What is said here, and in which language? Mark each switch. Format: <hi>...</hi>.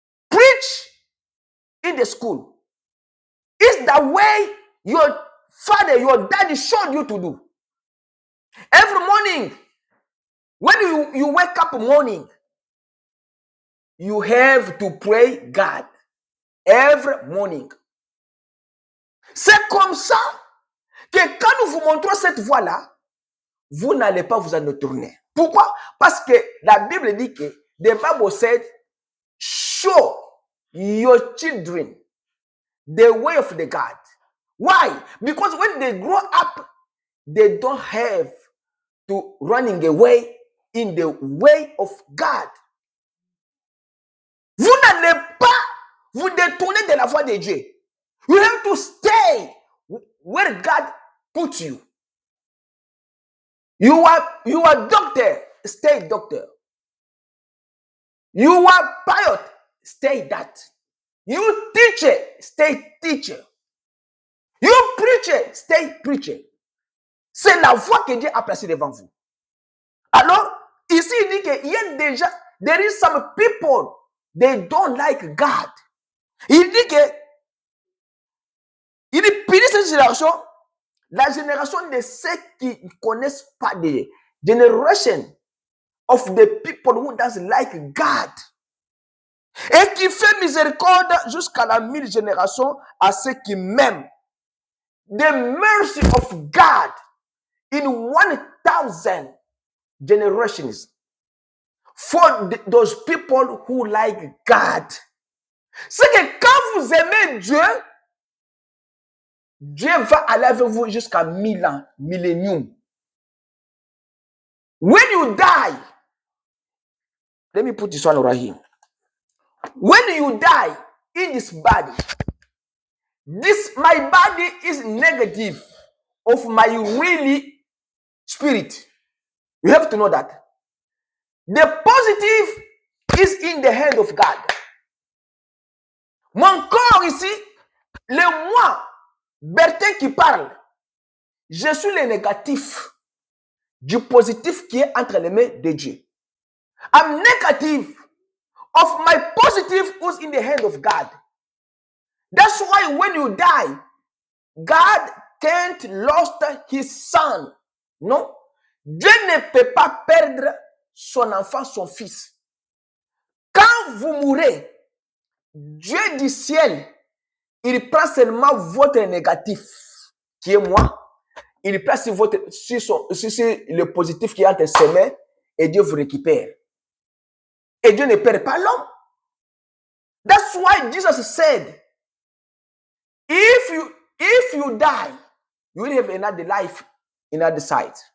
<en>Preach in the school. It's the way your father, your daddy showed you to do. Every morning, when you wake up morning, you have to pray God. Every morning.</en> <fr>C'est comme ça que quand nous vous montrons cette voie-là, vous n'allez pas vous en retourner. Pourquoi? Parce que la Bible dit que</fr> <en>the Bible said, show your children the way of the God. Why? Because when they grow up, they don't have to running away in the way of God.</en> <fr>Vous n'allez pas vous détourner de la voie de Dieu.</fr> <en>You have to stay where God put you. You are doctor, stay doctor. You are pilot, stay that. You teacher, stay teacher. You preacher, stay preacher.</en> <fr>C'est la voie que Dieu a placée devant vous. Alors, ici, il dit qu'il y a déjà,</fr> <en>there is some people, they don't like God.</en> <fr>Il dit que, il punit cette génération, la génération de ceux qui ne connaissent pas Dieu.</fr> <en>Generation of the people who doesn't like God.</en> <fr>Et qui fait miséricorde jusqu'à la 1000 générations à ceux qui m'aiment.</fr> <en>The mercy of God in 1000 generations for those people who like God.</en> <fr>C'est que quand vous aimez Dieu, Dieu va aller avec vous jusqu'à 1000 ans, millénium.</fr> <en>When you die, let me put this one right here. When you die in this body, my body is negative of my really spirit. You have to know that. The positive is in the hand of God.</en> <fr>Mon corps ici, le moi, Bertin qui parle, je suis le négatif du positif qui est entre les mains de Dieu.</fr> <en>I'm negative of my positive who's in the hand of God. That's why when you die, God can't lost his son.</en> <fr>Non? Dieu ne peut pas perdre son enfant, son fils. Quand vous mourrez, Dieu du ciel, il prend seulement votre négatif, qui est moi. Il prend sur le positif qui est entre ses mains et Dieu vous récupère. Et Dieu ne perd pas l'homme.</fr> <en>That's why Jesus said, if you die, you will have another life in other side.</en>